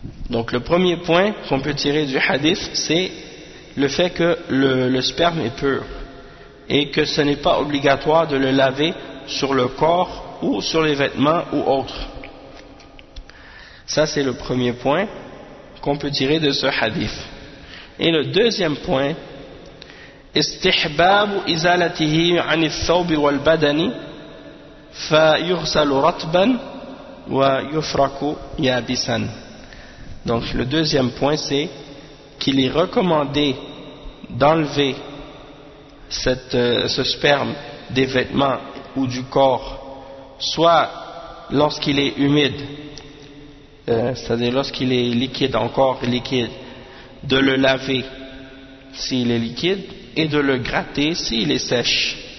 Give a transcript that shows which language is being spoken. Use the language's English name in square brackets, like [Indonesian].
[French] Donc, le premier point qu'on peut tirer du hadith, c'est le fait que le sperme est pur et que ce n'est pas obligatoire de le laver sur le corps ou sur les vêtements ou autres. Ça, c'est le premier point qu'on peut tirer de ce hadith. Et le deuxième point, [Arabic] استحباب إزالته عن الثوب والبدن فيغسل رطبا ويفرك يابسا. [French] Donc le deuxième point, c'est qu'il est recommandé d'enlever ce sperme des vêtements ou du corps, soit lorsqu'il est humide, c'est-à-dire lorsqu'il est liquide, encore liquide, de le laver s'il est liquide et de le gratter s'il est sèche.